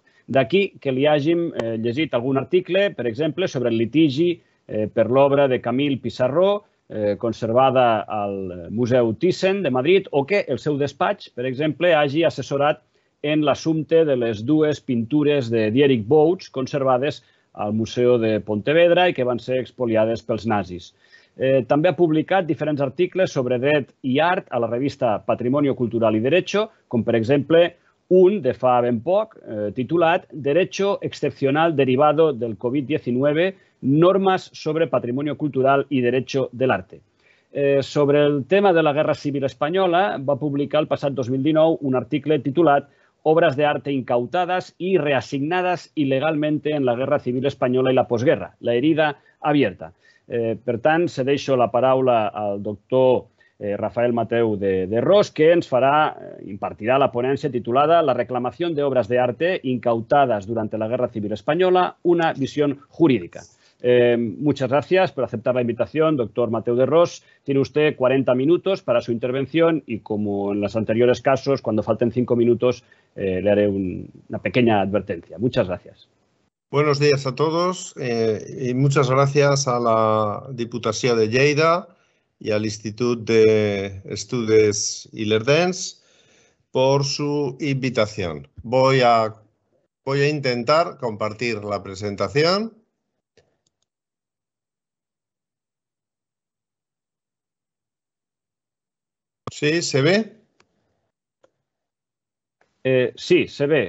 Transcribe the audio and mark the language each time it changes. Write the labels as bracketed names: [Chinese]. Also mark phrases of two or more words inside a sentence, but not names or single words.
[Catalan] D'aquí que li hàgim llegit algun article, per exemple, sobre el litigi per l'obra de Camille Pissarro, conservada al Museu Thyssen de Madrid, o que el seu despatx, per exemple, hagi assessorat en l'assumpte de les dues pintures de Dietrich Bouts conservades al Museu de Pontevedra i que van ser expoliades pels nazis. També ha publicat diferents articles sobre dret i art a la revista Patrimonio Cultural y Derecho, com per exemple un de fa ben poc, titulat Derecho excepcional derivado del COVID-19, normas sobre patrimonio cultural y derecho del arte. Sobre el tema de la Guerra Civil Espanyola, va publicar el passat 2019 un article titulat Obras de arte incautadas y reasignadas ilegalmente en la Guerra Civil Espanyola y la posguerra, la herida abierta. Per tant, cedeixo la paraula al doctor Rafael Mateu de Ros, que ens impartirà la ponència titulada La reclamación de obras de arte incautadas durante la Guerra Civil Española, una visión jurídica. [Spanish] Muchas gracias por aceptar la invitación, doctor Mateu de Ros. Tiene usted 40 minutos para su intervención y, como en los anteriores casos, cuando falten 5 minutos, le haré una pequeña advertencia. Muchas gracias. Buenos días a todos y muchas gracias a la Diputació de Lleida y al Institut d'Estudis Ilerdencs por su invitación. Voy a intentar compartir la presentación. ¿Sí? ¿Se ve? Sí, se ve.